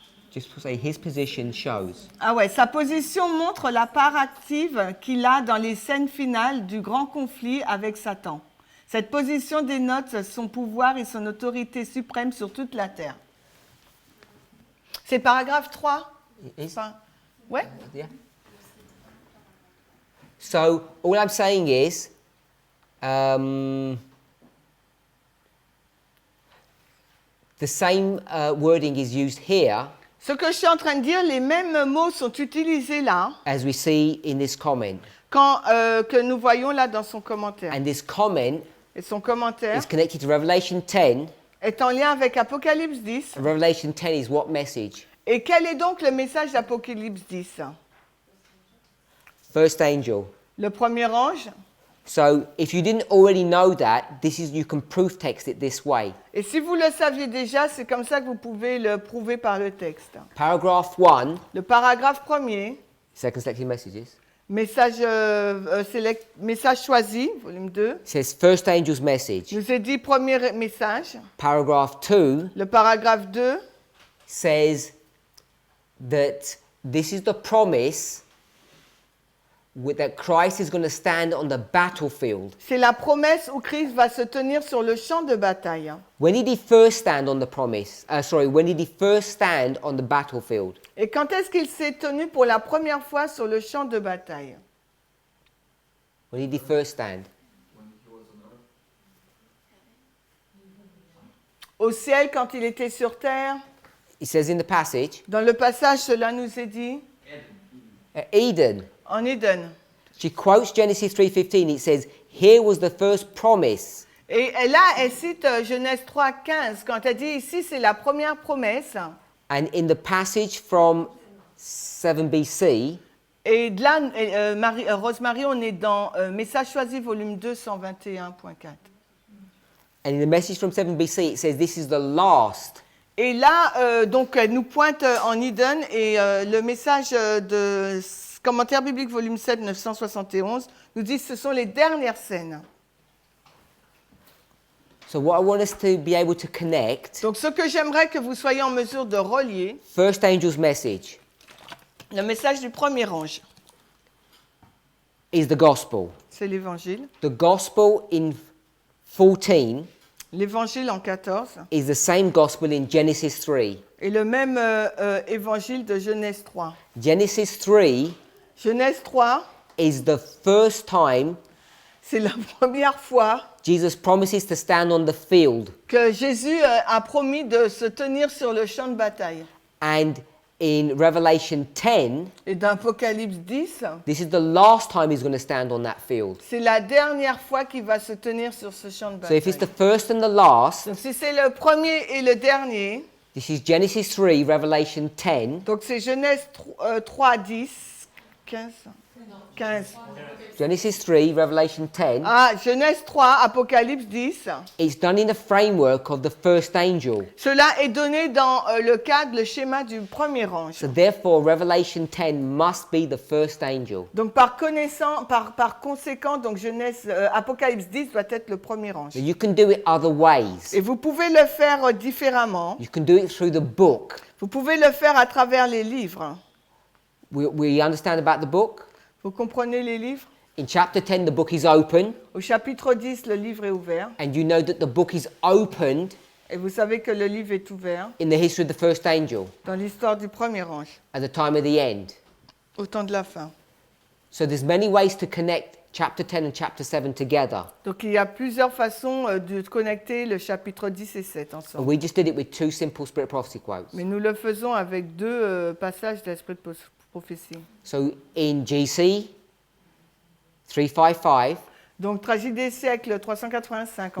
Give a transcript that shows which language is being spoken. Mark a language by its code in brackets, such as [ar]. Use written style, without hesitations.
[en] Just to say his position shows. [fr] Ah ouais, sa position montre la part active qu'il a dans les scènes finales du grand conflit avec Satan. Cette position dénote son pouvoir et son autorité suprême sur toute la terre. C'est paragraphe 3 [en] Is- [fr] enfin, ouais. [en] Yeah. So all I'm saying is, the same wording is used here [fr] Ce que je suis en train de dire, les mêmes mots sont utilisés là, [en] as we see in this comment. [fr] que nous voyons là dans son commentaire. [en] And this comment [fr] Et son commentaire [en] is connected to Revelation 10. [fr] est en lien avec Apocalypse 10. [en] And Revelation 10 is what message? [fr] Et quel est donc le message d'Apocalypse 10? [en] First angel. [fr] Le premier ange. [en] So if you didn't already know that, you can proof text it this way. [fr] Et si vous le saviez déjà, c'est comme ça que vous pouvez le prouver par le texte. [en] Paragraph 1, [fr] Le paragraphe premier, [en] second selected messages, [fr] message, message choisi, volume 2, [en] says first angel's message. [fr] nous est dit premier message. [en] Paragraph 2 [fr] Le paragraphe 2 [en] says that this is the promise that Christ is going to stand on the battlefield. [fr] C'est la promesse où Christ va se tenir sur le champ de bataille. [en] When did he first stand on the when did he first stand on the battlefield? [fr] Et quand est-ce qu'il s'est tenu pour la première fois sur le champ de bataille? [en] When did he first stand? When he was on earth. [fr] Au ciel, quand il était sur terre. [en] It says in the passage, [fr] Dans le passage, cela nous est dit. [en] at Eden. [fr] En Éden. [en] She quotes Genesis 3:15. It says, "Here was the first promise." [fr] Et là, elle cite Genèse 3:15 quand elle dit ici, c'est la première promesse. [en] And in the passage from 7 BC, [fr] Et de là, Rosemary, on est dans Message choisi, volume 2, 121.4. [en] and in the message from 7 BC, it says, "This is the last." [fr] Et là, donc, elle nous pointe en Eden et le message de Commentaire biblique, volume 7, 971, nous dit que ce sont les dernières scènes. [en] So what I want us to be able to connect, [fr] Donc, ce que j'aimerais que vous soyez en mesure de relier, [en] first angel's message [fr] le message du premier ange, [en] is the gospel. [fr] c'est l'évangile. [en] The gospel in 14 [fr] L'évangile en 14 [en] is the same gospel in Genesis 3. [fr] et le même évangile de Genèse 3. [en] Genesis 3 [fr] Genèse 3, [en] is the first time [fr] c'est la première fois [en] Jesus promises to stand on the field. [fr] que Jésus a promis de se tenir sur le champ de bataille. [en] And in Revelation 10, [fr] Et dans Apocalypse 10, [en] this is the last time he's going to stand on that field. [fr] c'est la dernière fois qu'il va se tenir sur ce champ de [en] So if it's [fr] bataille. [en] the first and the last, [fr] Donc si c'est le premier et le dernier, [en] this is Genesis 3, Revelation 10. [fr] donc c'est Genèse 3, 10, 15. [en] Genesis 3, Revelation 10. [fr] Ah, Genèse 3, Apocalypse 10. [en] It's done in the framework of the first angel. [fr] Cela est donné dans le cadre, le schéma du premier ange. [en] So therefore, Revelation 10 must be the first angel. [fr] Donc par conséquent, donc Apocalypse 10 doit être le premier ange. [en] Now you can do it other ways. [fr] Et vous pouvez le faire différemment. [en] You can do it through the book. [fr] Vous pouvez le faire à travers les livres. [en] We understand about the book. [fr] Vous comprenez les livres? [en] In chapter 10, the book is open, [fr] Au chapitre 10, le livre est ouvert. [en] and you know that the book is opened [fr] Et vous savez que le livre est ouvert [en] in the history of the first angel [fr] dans l'histoire du premier ange, [en] at the time of the end. [fr] au temps de la fin. [en] So there's many ways to connect chapter 10 and chapter 7 together. [fr] Donc il y a plusieurs façons de connecter le chapitre 10 et 7 [en] And [fr] ensemble. [en] we just did it with two simple spirit prophecy quotes. [fr] Mais nous le faisons avec deux passages d'esprit de prophétie. [en] So in GC 355, [fr] Donc Tragédie des siècles 385 en